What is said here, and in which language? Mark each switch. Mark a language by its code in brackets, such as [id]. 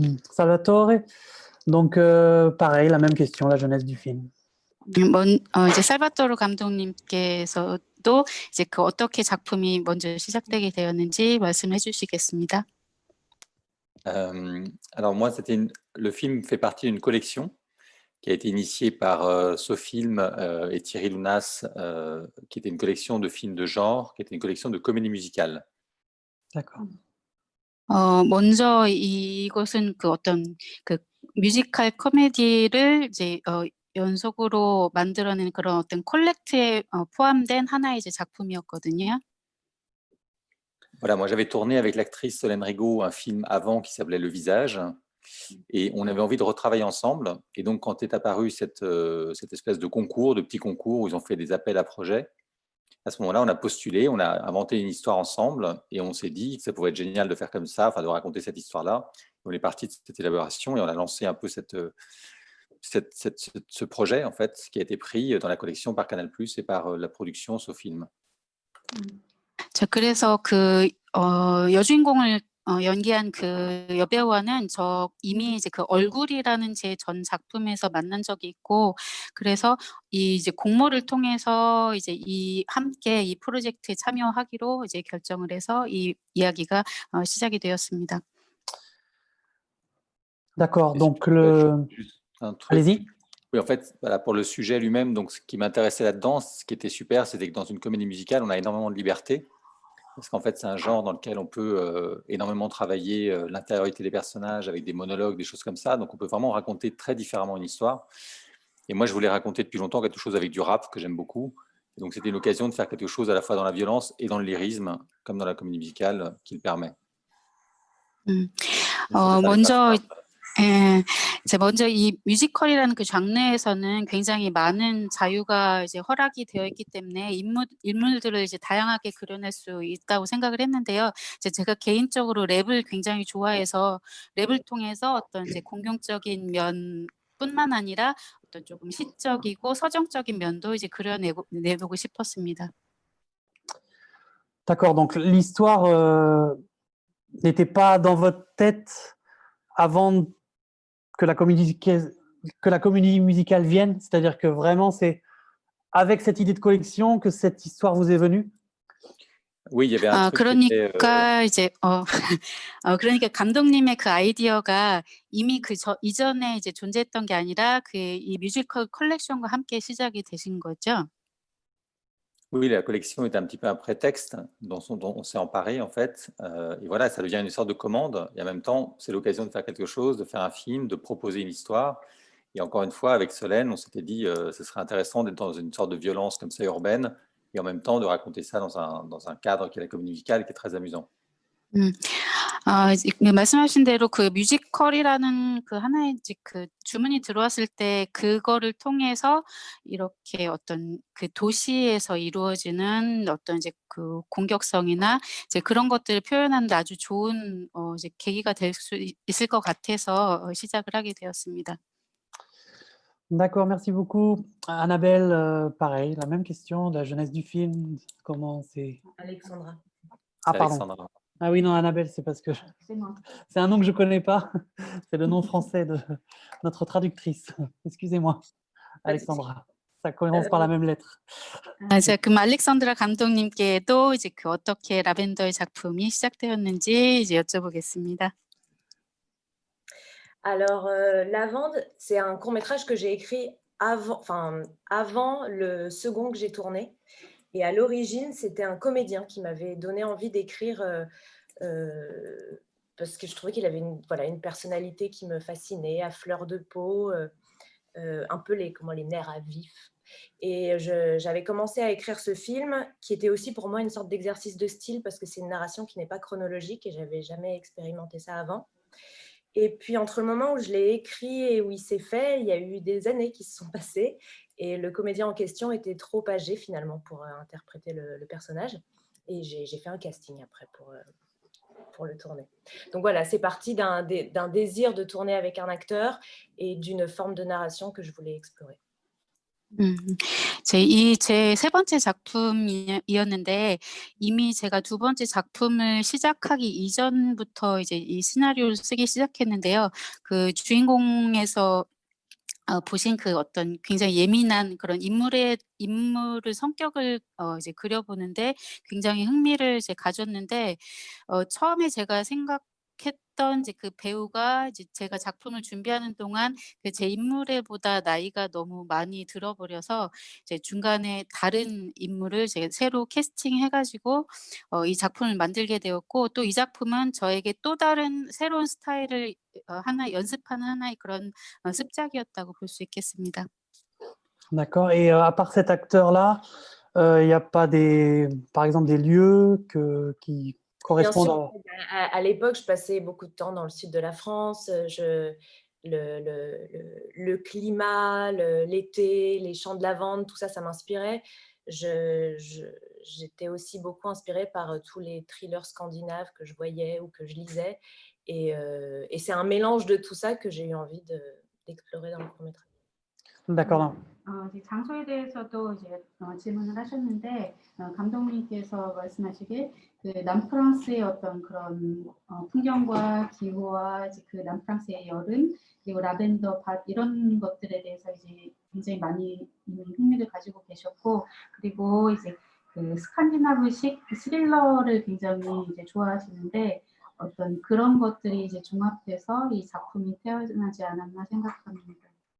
[fr] Salvatore, donc pareil, la même question, la jeunesse du film. [ko] 이제 살바토르 감독님께서도 이제 그 어떻게 작품이 먼저 시작되게 되었는지 말씀해 주시겠습니다. [fr] Alors moi, le film fait partie d'une collection qui a été initiée par Sofilm et Thierry Lounas, qui était une collection de films de genre, qui était une collection de comédie musicale. D'accord. 먼저 이것은 그 어떤 그 뮤지컬 코미디를 이제 연속으로 만들어낸 그런 어떤 콜렉트에 포함된 하나의 이제 작품이었거든요. Voilà, moi j'avais tourné avec l'actrice Solène Rigaud un film avant qui s'appelait Le Visage, et on avait envie de retravailler ensemble. Et donc quand est apparu cette espèce de concours, de petits concours où ils ont fait des appels à projets, à ce moment-là, on a postulé, on a inventé une histoire ensemble, et on s'est dit que ça pouvait être génial de faire comme ça, enfin de raconter cette histoire-là. On est parti de cette élaboration et on a lancé un peu ce projet, en fait, qui a été pris dans la collection par Canal+ et par la production Sofilm. [ko] 자, 그래서 그 여주인공을 연기한 그 여배우와는 저 이미 이제 그 얼굴이라는 제 전 작품에서 만난 적이 있고, 그래서 이 이제 공모를 통해서 이제 함께 이 프로젝트에 참여하기로 이제 결정을 해서 이 이야기가 시작이 되었습니다. [fr] D'accord, donc Un truc. Allez-y. Oui, en fait, voilà, pour le sujet lui-même, donc ce qui m'intéressait là-dedans, ce qui était super, c'était que dans une comédie musicale, on a énormément de liberté. Parce qu'en fait, c'est un genre dans lequel on peut énormément travailler l'intériorité des personnages avec des monologues, des choses comme ça. Donc, on peut vraiment raconter très différemment une histoire. Et moi, je voulais raconter depuis longtemps quelque chose avec du rap que j'aime beaucoup. Et donc, c'était une occasion de faire quelque chose à la fois dans la violence et dans le lyrisme, comme dans la comédie musicale, qui le permet. [ko] 먼저 이제 먼저 이 뮤지컬이라는 그 장르에서는 굉장히 많은 자유가 이제 허락이 되어 있기 때문에 인물들을 이제 다양하게 그려낼 수 있다고 생각을 했는데요. 이제 제가 개인적으로 랩을 굉장히 좋아해서 랩을 통해서 어떤 이제 공격적인 면뿐만 아니라 어떤 조금 시적이고 서정적인 면도 이제 내보고 싶었습니다. [fr] D'accord, donc l'histoire n'était pas dans votre tête avant que la comédie musicale vienne, c'est-à-dire que vraiment c'est avec cette idée de collection que cette histoire vous est venue? Oui, il y avait un truc qui était, [ko] 그러니까 이제 그러니까 감독님의 그 아이디어가 이미 이전에 이제 존재했던 게 아니라 이 뮤지컬 컬렉션과 함께 시작이 되신 거죠? [fr] Oui, la collection est un petit peu un prétexte dont on s'est emparé, en fait. Et voilà, ça devient une sorte de commande. Et en même temps, c'est l'occasion de faire quelque chose, de faire un film, de proposer une histoire. Et encore une fois, avec Solène, on s'était dit ce serait intéressant d'être dans une sorte de violence comme ça urbaine, et en même temps de raconter ça dans un cadre qui est la comédie musicale, qui est très amusant. [ko] 말씀하신 대로 그 뮤지컬이라는 그 하나의 이제 그 주문이 들어왔을 때 그거를 통해서 이렇게 어떤 그 도시에서 이루어지는 어떤 이제 그 공격성이나 이제 그런 것들을 표현하는 데 아주 좋은 이제 계기가 될 수 있을 것 같아서 시작을 하게 되었습니다. [fr] D'accord, merci beaucoup. Annabelle, pareil, la même question, la jeunesse du film, comment c'est... Alexandra. Ah, pardon. Alexandra. Ah oui, non, Annabelle, c'est parce que c'est un nom que je ne connais pas. C'est le nom français de notre traductrice. Excusez-moi, Alexandra. Ça commence par la même lettre. [ko] 자, 그럼 알렉산드라 감독님께도 이제 그 어떻게 라벤더의 작품이 시작되었는지 이제 여쭤보겠습니다. [fr] Alors, Lavande, c'est un court-métrage que j'ai écrit avant le second que j'ai tourné. Et à l'origine, c'était un comédien qui m'avait donné envie d'écrire parce que je trouvais qu'il avait une personnalité qui me fascinait, à fleur de peau, un peu les nerfs à vif. Et j'avais commencé à écrire ce film qui était aussi pour moi une sorte d'exercice de style parce que c'est une narration qui n'est pas chronologique et j'avais jamais expérimenté ça avant. Et puis, entre le moment où je l'ai écrit et où il s'est fait, il y a eu des années qui se sont passées et le comédien en question était trop âgé finalement pour interpréter le personnage. Et j'ai fait un casting après pour le tourner. Donc voilà, c'est parti d'un désir de tourner avec un acteur et d'une forme de narration que je voulais explorer. [ko] 제 세 번째 작품이었는데 이미 제가 두 번째 작품을 시작하기 이전부터 이제 이 시나리오를 쓰기 시작했는데요. 그 주인공에서 보신 그 어떤 굉장히 예민한 그런 인물의 성격을 이제 그려보는데 굉장히 흥미를 이제 가졌는데 처음에 제가 생각했던 이제 그 배우가 이제 제가 작품을 준비하는 동안 그 제 인물보다 나이가 너무 많이 들어 버려서 이제 중간에 다른 인물을 제가 새로 캐스팅해 가지고 이 작품을 만들게 되었고 또 이 작품은 저에게 또 다른 새로운 스타일을 하나 연습하는 하나의 그런 습작이었다고 볼 수 있겠습니다. [fr] D'accord. Et à part cet acteur-là, il n'y a pas par exemple des lieux qui Bien correspondent sûr, à l'époque, je passais beaucoup de temps dans le sud de la France. Le climat, l'été, les champs de lavande, tout ça, ça m'inspirait. J'étais aussi beaucoup inspirée par tous les thrillers scandinaves que je voyais ou que je lisais. Et c'est un mélange de tout ça que j'ai eu envie d'explorer dans le court-métrage. D'accord. [ko] 이제 장소에 대해서도 이제 질문을 하셨는데 감독님께서 말씀하시길 그 남프랑스의 어떤 그런 풍경과 기후와 이제 그 남프랑스의 여름 그리고 라벤더 밭 이런 것들에 대해서 이제 굉장히 많이 흥미를 가지고 계셨고 그리고 이제 그 스칸디나브식 스릴러를 굉장히 이제 좋아하시는데 어떤 그런 것들이 이제 종합돼서 이 작품이 태어나지 않았나 생각합니다.